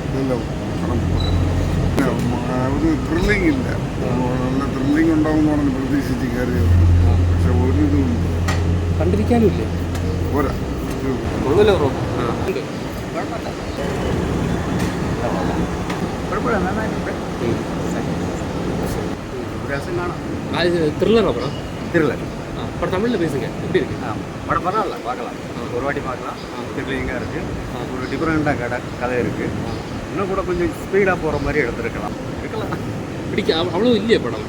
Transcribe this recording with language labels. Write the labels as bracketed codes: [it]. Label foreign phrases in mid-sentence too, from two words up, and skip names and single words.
[ml] ഒരു ത്രില്ലിംഗ് ഇല്ല. നല്ല ത്രില്ലിംഗ് ഉണ്ടാവും എന്ന് പറഞ്ഞ് പ്രതീക്ഷിച്ച് കയറിയത്. പക്ഷെ ഒരു ഇതും കണ്ടിരിക്കാനും ഇല്ലേ? പോരാ. കൊള്ളൂല്ലോ ബ്രോ. കുഴപ്പമില്ല, നന്നായിട്ടുണ്ട്. [ta] த்ரில்லரா படம்? த்ரில்லர். படம் தமிழில் பேசுங்க, எப்படி இருக்கு? படம் பரவாயில்ல, பார்க்கலாம், ஒரு வாட்டி பார்க்கலாம். த்ரில்லிங்காக இருக்குது, ஒரு டிஃப்ரெண்ட்டாக கதை இருக்குது. இன்னும் கூட கொஞ்சம் ஸ்பீடாக போகிற மாதிரி எடுத்துருக்கலாம். அவ்வளோ இல்லையே படம்?